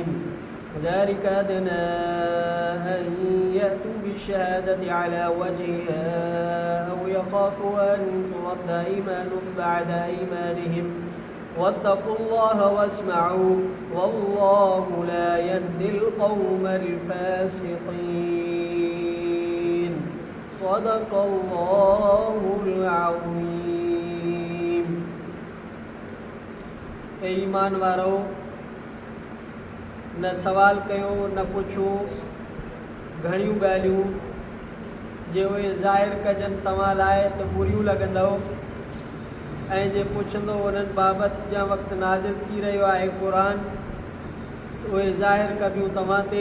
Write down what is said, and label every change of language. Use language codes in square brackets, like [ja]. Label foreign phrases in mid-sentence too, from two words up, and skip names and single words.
[ar] ذلك أدنى أن يأتوا بالشهادة على وجهها أو يخافوا أن ترد أيمان بعد أيمانهم واتقوا الله واسمعوا والله لا يهدي القوم الفاسقين. صدق الله العظيم. [sd] ईमान वारो न सवाल कयो न पुछो घणियूं ॻाल्हियूं जे उहे ज़ाहिर कजनि तव्हां लाइ त बुरियूं लॻंदव ऐं जे पुछंदो उन्हनि बाबति जंहिं वक़्तु नाज़िल थी रहियो आहे क़ुर उहे ज़ाहिर कबियूं तव्हां ते।